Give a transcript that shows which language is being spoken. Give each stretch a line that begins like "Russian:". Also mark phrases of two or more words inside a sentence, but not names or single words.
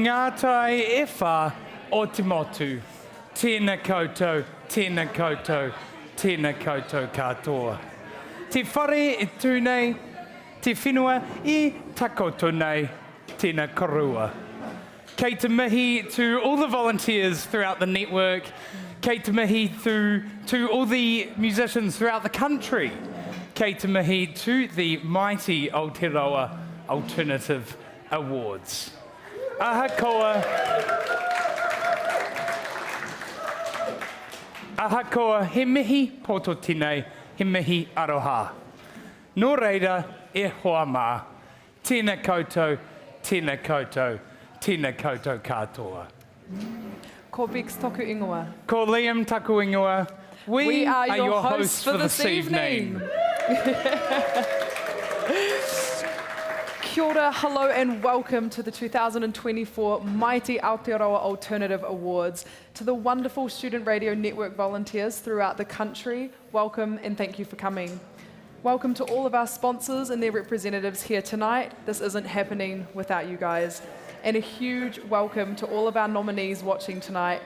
Māori: Tātai e whā o te motu. Tēnā koutou, tēnā koutou, tēnā koutou katoa. Te whare e tūnei, te whenua e takoto nei, tēnā korua. Kei te mihi
English: to all the volunteers throughout the network.
Māori: Kei te mihi
English: to all the musicians throughout the country.
Māori: Kei te mihi
English: to the Mighty Aotearoa Alternative Awards.
Māori: Ahakoa, he mihi poto tinei, he mihi aroha. Nō reira e hoa mā. Tēnā koutou, tēnā koutou, tēnā koutou katoa. Ko Bex toku ingoa. Ko Liam taku ingoa.
English: We are your hosts for this evening.
Māori: Kia ora,
English: hello and welcome to the 2024 Mighty Aotearoa Alternative Awards. To the wonderful Student Radio Network volunteers throughout the country, welcome and thank you for coming. Welcome to all of our sponsors and their representatives here tonight. This isn't happening without you guys. And a huge welcome to all of our nominees watching tonight.